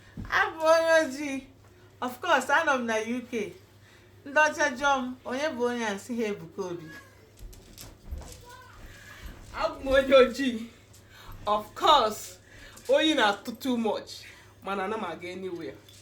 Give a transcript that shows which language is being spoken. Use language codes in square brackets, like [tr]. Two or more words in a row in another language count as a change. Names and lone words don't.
[ig] Abụ m onye ojii. [en] Of course, [ig] anọ m na U K. Ndị ọcha jụọ m, "Onye bụ onye a?" Sị ha, "Ebuka Obi." Abụ m onye ojii. Of course, oyi na-atụ [en] too much, [ig] mana ana m aga anywhere.